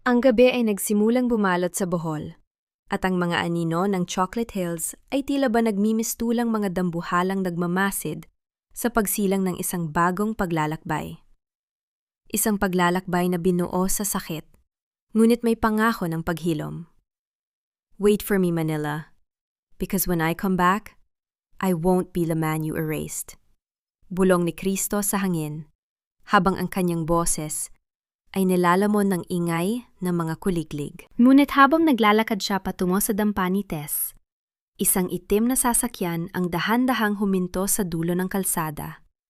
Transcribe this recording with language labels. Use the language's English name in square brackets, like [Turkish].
[Filipino] Ang gabi ay nagsimulang bumalot sa Bohol. At ang mga anino ng Chocolate Hills ay tila ba nagmimistulang mga dambuhalang nagmamasid sa pagsilang ng isang bagong paglalakbay. Isang paglalakbay na binuo sa sakit, ngunit may pangako ng paghilom. [English] Wait for me, Manila, because when I come back, I won't be the man you erased. [Filipino] Bulong ni Kristo sa hangin, habang ang kanyang boses ay nilalamon ng ingay ng mga kuliglig. Ngunit habang naglalakad siya patungo sa dampa ni Tess, isang itim na sasakyan ang dahan-dahang huminto sa dulo ng kalsada.